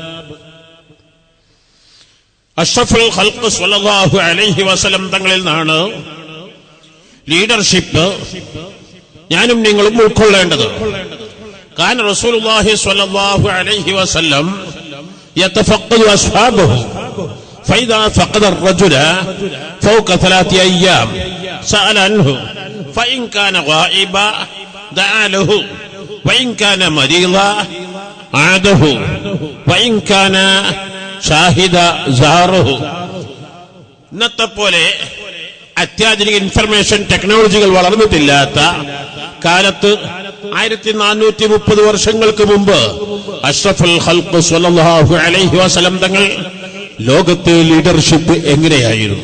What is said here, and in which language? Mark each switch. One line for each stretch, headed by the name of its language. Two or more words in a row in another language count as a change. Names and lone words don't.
Malayalam: അഷ്റഫുൽ ഖൽഖ്
Arabic: صلى الله عليه وسلم
Malayalam: തങ്ങളിൽ നിന്നാണ് ലീഡർഷിപ്പ് ഞാനും നിങ്ങളും ഉൾക്കൊള്ളേണ്ടത്.
Arabic: كان رسول الله صلى الله عليه وسلم يتفقد أصحابه فإذا فقد الرجل فوق 3 أيام سأل عنه فإن كان غائبا دعا له وإن كان مريضا عاده وإن كان شاهدا زاره.
Malayalam: ഇന്നത്തെ പോലെ അത്യാധുനിക ഇൻഫർമേഷൻ ടെക്നോളജികൾ വളർന്നിട്ടില്ലാത്ത കാലത്ത് 1430 വർഷങ്ങൾക്ക് മുമ്പ് അഷ്റഫുൽ ഖൽഖ്
Arabic: صلى الله عليه وسلم
Malayalam: തങ്ങൾ ലോകത്തെ ലീഡർഷിപ്പ് എങ്ങനെയായിരുന്നു?